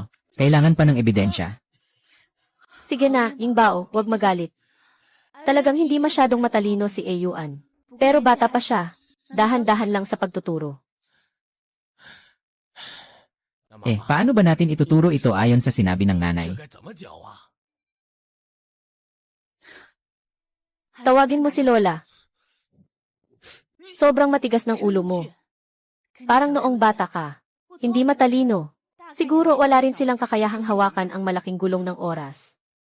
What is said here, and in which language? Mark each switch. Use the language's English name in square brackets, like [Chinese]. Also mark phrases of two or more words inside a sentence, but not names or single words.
[Filipino] Kailangan pa ng ebidensya. Sige na, Yingbao, huwag magalit. Talagang hindi masyadong matalino si Eyuan. Pero bata pa siya. Dahan-dahan lang sa pagtuturo. Paano ba natin ituturo ito ayon sa sinabi ng nanay? [Chinese] 这该怎么教啊？ [Filipino] Tawagin mo si Lola. Sobrang matigas ng ulo mo. Parang noong bata ka. Hindi matalino. Siguro wala rin silang kakayahang hawakan ang malaking gulong ng oras.